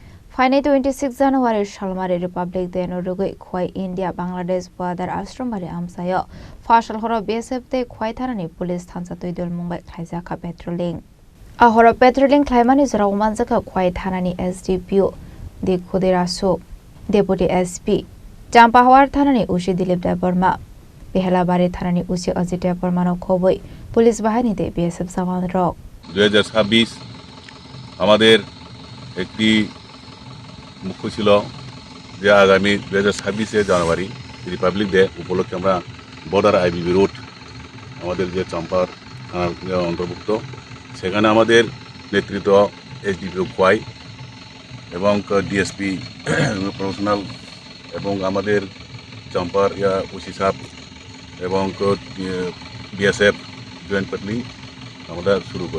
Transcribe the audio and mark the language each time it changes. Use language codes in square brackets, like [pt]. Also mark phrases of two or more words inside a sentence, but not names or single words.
[trp] Phainai 26 January Salmari [en] Republic Day [trp] no Rwgwi Khowai India Bangladesh border Asharambari Amchaio Phasal Horo BSF tei Thana police Thansa Twidulmwng Khlaijakha patrolling. A Horo patrolling Khlaimani Rwgwi Khowai Thana SDPO de Khoderasu [en] Deputy SP [trp] Jampahawar Thana Ushi Dilip Deborma Behelabari Thana Ushi Ajit Deborma no Khowai police [bn] বাহিনীতে BSF জওয়ান রক 2026 আমাদের একটি মুখ্য ছিল যে আগামী 2026 জানুয়ারি রিপাবলিক ডে উপলক্ষে আমরা বর্ডার আইবিবি রোড আমাদের যে চম্পার থানার অন্তর্ভুক্ত সেখানে আমাদের নেতৃত্ব এসডিপিও খোয়াই এবং ডিএসপি প্রফেশনাল এবং আমাদের চম্পার ওসি সাহেব এবং বিএসএফ [en] joint patrolling [bn] আমরা শুরু করি।